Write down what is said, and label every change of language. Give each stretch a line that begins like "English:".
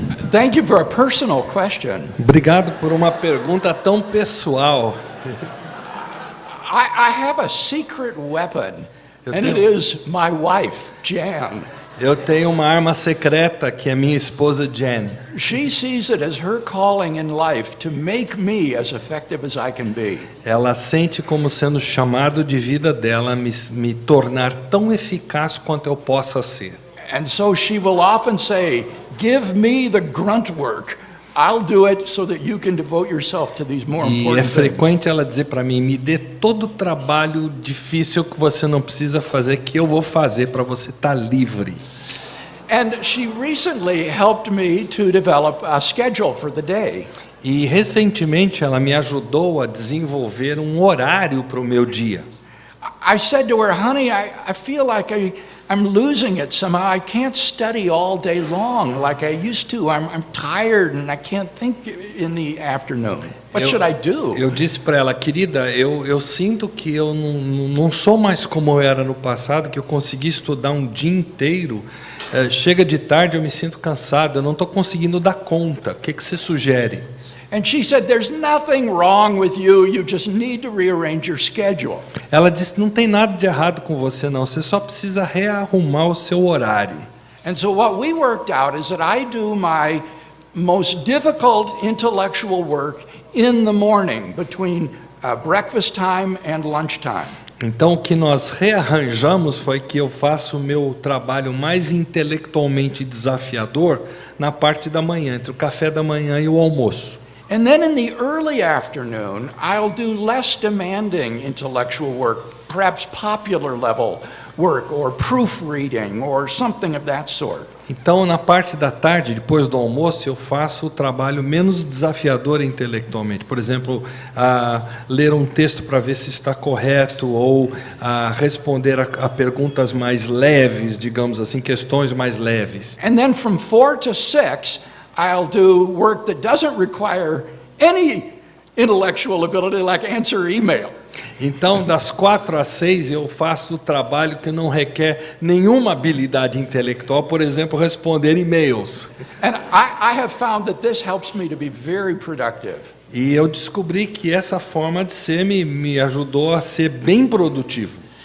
English: Thank you for a personal question.
Portuguese: Obrigado por uma pergunta tão pessoal.
English: I have a secret weapon, and it is my wife, Jan.
Portuguese: Eu tenho uma arma secreta que é minha esposa Jan.
English: She sees it as her calling in life to make me as effective as I can be.
Portuguese: Ela sente como sendo chamado de vida dela me tornar tão eficaz quanto eu possa ser.
English: And so she will often say, "Give me the grunt work. I'll do it so that you can devote yourself to these more important
Portuguese: E é
English: things."
Portuguese: frequente ela dizer para mim, me dê todo o trabalho difícil que você não precisa fazer, que eu vou fazer para você estar livre.
English: And she recently helped me to develop a schedule for the day.
Portuguese: E recentemente ela me ajudou a desenvolver um horário para o meu dia.
English: I said to her, "Honey, I feel like I'm losing it somehow. I can't study all day long like I used to. I'm tired and I can't think in the afternoon. What should I do?"
Portuguese: Eu disse para ela, querida, eu sinto que eu não sou mais como eu era no passado, que eu consegui estudar um dia inteiro. Chega de tarde, eu me sinto cansado, eu não estou conseguindo dar conta. O que você sugere?
English: And she said, "There's nothing wrong with you. You just need to rearrange your schedule."
Portuguese: Ela disse, não tem nada de errado com você não, você só precisa rearrumar o seu horário.
English: And so what we worked out is that I do my most difficult intellectual work in the morning between breakfast time and lunchtime.
Portuguese: Então o que nós rearranjamos foi que eu faço o meu trabalho mais intelectualmente desafiador na parte da manhã, entre o café da manhã e o almoço.
English: And then in the early afternoon, I'll do less demanding intellectual work, perhaps popular level work or proofreading or something of that sort.
Portuguese: Então, na parte da tarde, depois do almoço, eu faço o trabalho menos desafiador intelectualmente. Por exemplo, ler um texto para ver se está correto ou responder a perguntas mais leves, digamos assim, questões mais leves.
English: And then from 4 to 6, I'll do work that doesn't require any intellectual ability, like answer email.
Portuguese: Então, das 4 às 6, eu faço o trabalho que não requer nenhuma habilidade intelectual, por exemplo, responder e-mails.
English: And I have found that this helps me to be very productive.
Portuguese: E eu descobri que essa forma de ser me ajudou a ser bem produtivo.